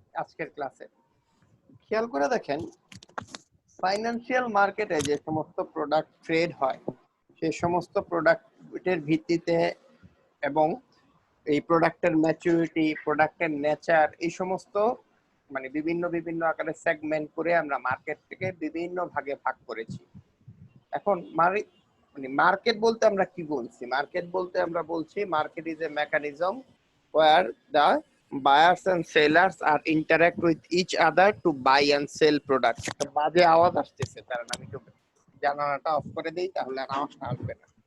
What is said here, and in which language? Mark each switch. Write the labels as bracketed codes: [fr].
[bn] আজকের ক্লাসে খেয়াল করে দেখেন, ফাইন্যান্সিয়াল মার্কেটে যে সমস্ত প্রোডাক্ট ট্রেড হয় সেই সমস্ত প্রোডাক্টের ভিত্তিতে এবং এই প্রোডাক্টের ম্যাচুরিটি, প্রোডাক্টের নেচার, এই সমস্ত মানে বিভিন্ন বিভিন্ন আকারে সেগমেন্ট করে আমরা মার্কেটকে বিভিন্ন ভাগে ভাগ করেছি। এখন মানে মার্কেট বলতে আমরা কি বলছি? মার্কেট বলতে আমরা বলছি [en] Market is a mechanism where the buyers and sellers are interact with each other to buy and sell products. [bn] একটা বাজে আওয়াজ আসতেছে, কারণ আমি একটু জানালাটা অফ করে দেই, তাহলে আর আওয়াজটা আসবে না।